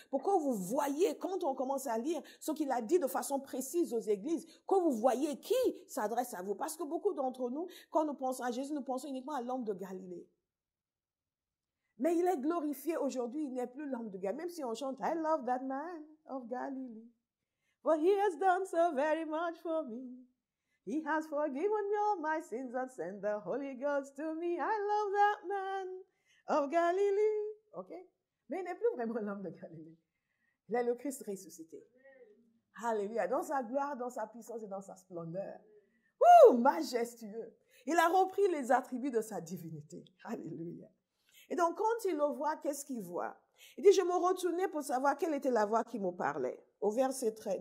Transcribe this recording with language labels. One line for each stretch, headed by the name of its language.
French: Pour que vous voyez, quand on commence à lire ce qu'il a dit de façon précise aux églises, que vous voyez qui s'adresse à vous. Parce que beaucoup d'entre nous, quand nous pensons à Jésus, nous pensons uniquement à l'homme de Galilée. Mais il est glorifié aujourd'hui, il n'est plus l'homme de Galilée. Même si on chante,
English: I love that man of Galilee. But he has done so very much for me. He has forgiven me all my sins and sent the Holy Ghost to me. I love that man of Galilee. OK?
French: Mais il n'est plus vraiment l'homme de Galilée. Il est le Christ ressuscité. Alléluia. Dans sa gloire, dans sa puissance et dans sa splendeur. Majestueux. Il a repris les attributs de sa divinité. Alléluia. Et donc, quand il le voit, qu'est-ce qu'il voit? Il dit, je me retournais pour savoir quelle était la voix qui me parlait. Au verset 13.